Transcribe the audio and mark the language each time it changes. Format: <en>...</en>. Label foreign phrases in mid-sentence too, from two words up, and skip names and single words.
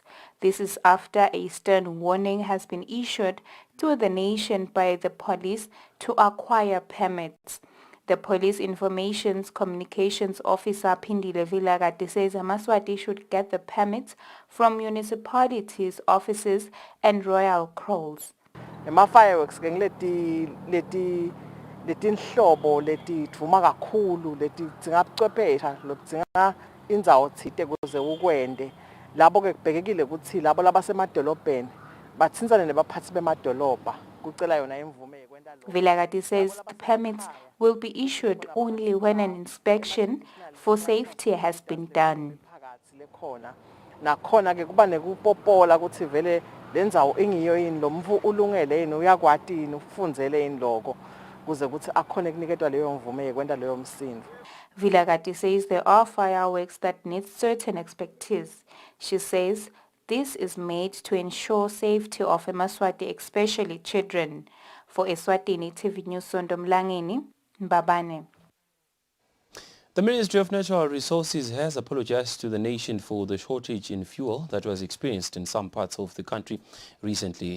<en>This is after a stern warning has been issued to the nation by the police to acquire permits. The Police Information Communications Officer Pindile Vilagati says Eswatini should get the permits from municipalities, offices and royal crows.</en> <ss>Fireworks letinhlobo letiduma kakhulu letidzinga buchwepheshe lokudzinga indzawo thite kuze ukwende labo ke kubhekekile ukuthi labo labasemadolobheni bathintsane nebaphathi bemadolobha kucela yona imvume yekwenda lokho.</ss> <en>Vilagati says the permits will be issued only when an inspection for safety has been done.</en> <ss>Nakhona ke kuba nekupopola ukuthi vele lendzawo ingiyo yini lo mvu ulungele yini uyakwati yini ufundzele yini lokho.</ss> <en>Vilagati says there are fireworks that need certain expertise. She says this is made to ensure safety of Eswatini, especially children. For Eswatini TV News Ndomlangeni, Mbabane. The Ministry of Natural Resources has apologized to the nation for the shortage in fuel that was experienced in some parts of the country recently.</en>